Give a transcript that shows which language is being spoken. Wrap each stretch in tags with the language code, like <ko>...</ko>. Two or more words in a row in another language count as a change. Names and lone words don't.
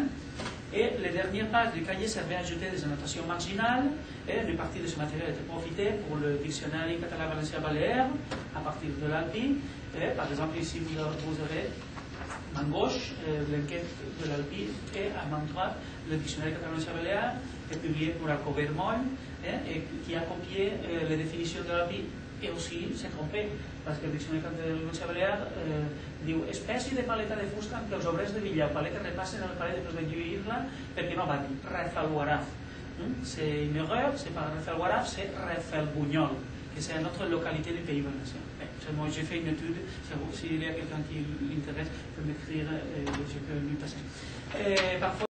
<fr>Et les dernières pages du cahier servaient à ajouter des annotations marginales, et une partie de ce matériel était profitée pour le dictionnaire catalan-valencien-baléaire à partir de l'Albi. Par exemple, ici vous avez à gauche l'enquête de l'Albi et à main droite le dictionnaire catalan-valencien-baléaire qui est publié pour Alcover Moll et qui a copié les définitions de l'Albi et aussi s'est trompé parce que</fr> <ca>el diccionari català-valencià diu espècie de paleta de fusta en què els obrers de Villa o paleta repassen el palet per lluir-la perquè no va dir Rafelguaraf.</ca> <fr>C'est une erreur, c'est pas Rafelguaraf, c'est Rafelbunyol, que c'est une autre localité du Pays Valencien. Moi j'ai fait une étude, s'il y a quelqu'un qui l'intéresse, peut m'écrire, je peux lui passer. Parfois</fr>